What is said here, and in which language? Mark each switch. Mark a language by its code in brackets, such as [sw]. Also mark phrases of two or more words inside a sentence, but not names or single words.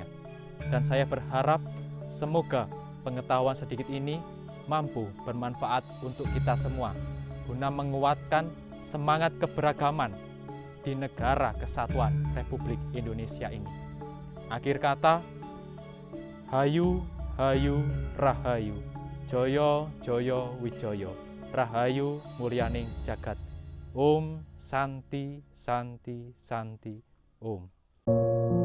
[id] Dan saya berharap semoga pengetahuan sedikit ini mampu bermanfaat untuk kita semua, guna menguatkan semangat keberagaman di negara kesatuan Republik Indonesia ini. Akhir kata, [jv] Hayu, Hayu, Rahayu, Joyo, Joyo, Wijoyo, Rahayu, Mulyaning Jagat. [sa] Om Santi, Santi, Santi, Om.